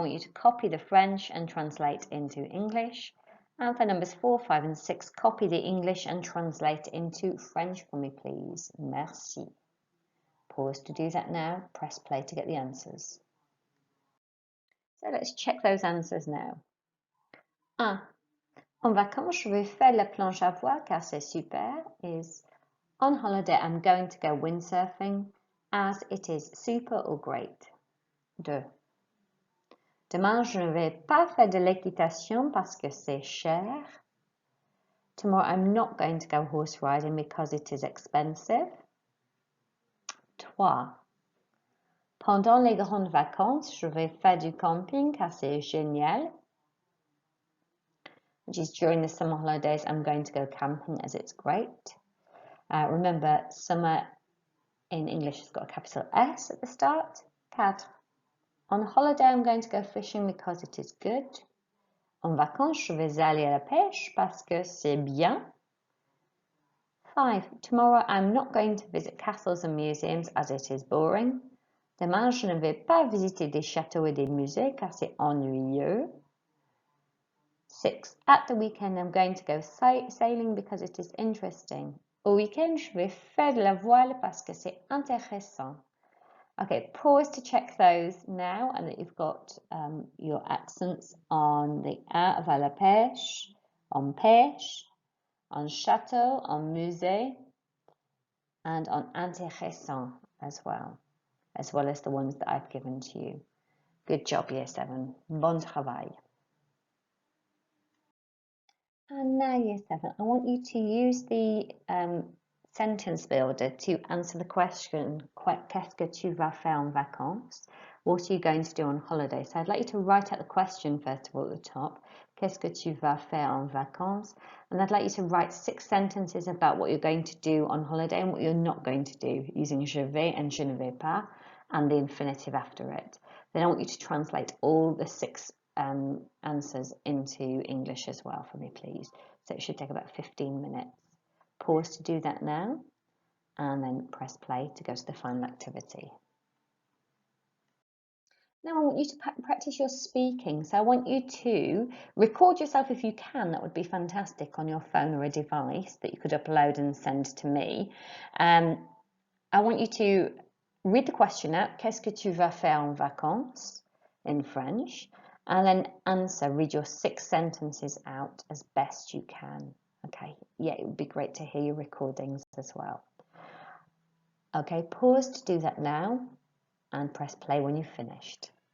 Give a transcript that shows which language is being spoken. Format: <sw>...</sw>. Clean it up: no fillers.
<en>I want you to copy the French and translate into English. And for numbers 4, 5 and 6, copy the English and translate into French for me, please. Merci. Pause to do that now. Press play to get the answers. So let's check those answers now. 1.</en> <fr>En vacances, je vais faire la planche à voile car c'est super.</fr> <en>Is on holiday, I'm going to go windsurfing as it is super or great. 2.</en> <fr>Demain, je ne vais pas faire de l'équitation parce que c'est cher.</fr> <en>Tomorrow, I'm not going to go horse riding because it is expensive. 3.</en> <fr>Pendant les grandes vacances, je vais faire du camping car c'est génial.</fr> <en>Which is during the summer holidays, I'm going to go camping as it's great. Remember, summer in English has got a capital S at the start. 4. On holiday, I'm going to go fishing because it is good.</en> <fr>En vacances, je vais aller à la pêche parce que c'est bien.</fr> <en>5. Tomorrow, I'm not going to visit castles and museums as it is boring.</en> <fr>Demain, je ne vais pas visiter des châteaux et des musées car c'est ennuyeux.</fr> <en>6. At the weekend, I'm going to go sailing because it is interesting.</en> <fr>Au weekend, je vais faire de la voile parce que c'est intéressant.</fr> <en>Okay, pause to check those now and that you've got your accents on the A of à la pêche, on pêche, on château, on musée, and on intéressant as well as the ones that I've given to you. Good job, Year 7.</en> <fr>Bon travail.</fr> <en>And now, Year 7, I want you to use the sentence builder to answer the question,</en> <fr>qu'est-ce que tu vas faire en vacances?</fr> <en>What are you going to do on holiday? So I'd like you to write out the question first of all at the top.</en> <fr>Qu'est-ce que tu vas faire en vacances?</fr> <en>And I'd like you to write 6 sentences about what you're going to do on holiday and what you're not going to do using je vais and je ne vais pas and the infinitive after it. Then I want you to translate all the 6 answers into English as well for me, please. So it should take about 15 minutes. Pause to do that now and then press play to go to the final activity. Now I want you to practice your speaking. So I want you to record yourself if you can. That would be fantastic on your phone or a device that you could upload and send to me. I want you to read the question out.</en> <fr>Qu'est-ce que tu vas faire en vacances?</fr> <en>In French. And then answer, read your 6 sentences out as best you can. Okay, yeah, it would be great to hear your recordings as well. Okay, pause to do that now and press play when you've finished.</en>